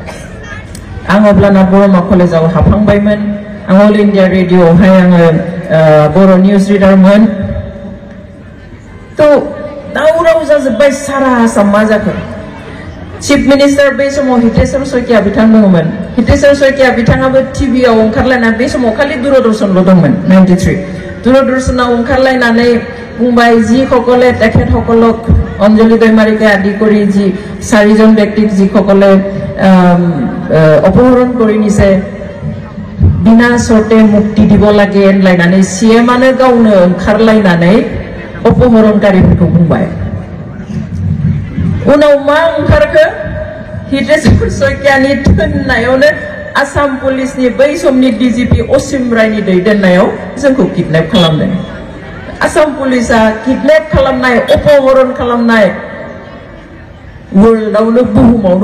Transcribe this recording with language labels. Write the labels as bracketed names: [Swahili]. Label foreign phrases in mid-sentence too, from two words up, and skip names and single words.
[Bodo] आं अब्लाना बरमा कलेजाव हाबहांबायमोन आं अल इन्डिया रेडिअ'आवहाय आङो बर' निउज रिडारमोन थ' दावराव जाजोब्बाय सारा आसाम मा जाखो चिफ मिनिस्टार बै समाव हितेश्वर शइकिया बिथां दङमोन हितेश्वर शइकिया बिथाङाबो टिभिआव ओंखारलायना बे समाव खालि दूरदर्शनल' दंमोन 93 दूरदर्शनाव ओंखारलायनानै बुंबाय [Assamese] যিসকলে তেখেতসকলক অঞ্জলি দৈমাৰীকে আদি কৰি যি চাৰিজন ব্যক্তিক যিসকলে অপহৰণ কৰি নিছে বিনা চৰ্তে মুক্তি দিব লাগে [Bodo] होनलायनानै सीएमआनो गावनो ओंखारलायनानै अपहरणकारिफोरखौ बुंबाय उनाव मा ओंखारखो हितेश्वर शइकियानि थोननायावनो आसाम पुलिसनि बै समनि डीजीपी असीम रायनि दैदेननायाव जोंखौ किडनेप खालामदों आसाम पुलिसा किडनेप खालामनाय अपहरन खालामनाय वर्ल्डआवनो बुहुमावनो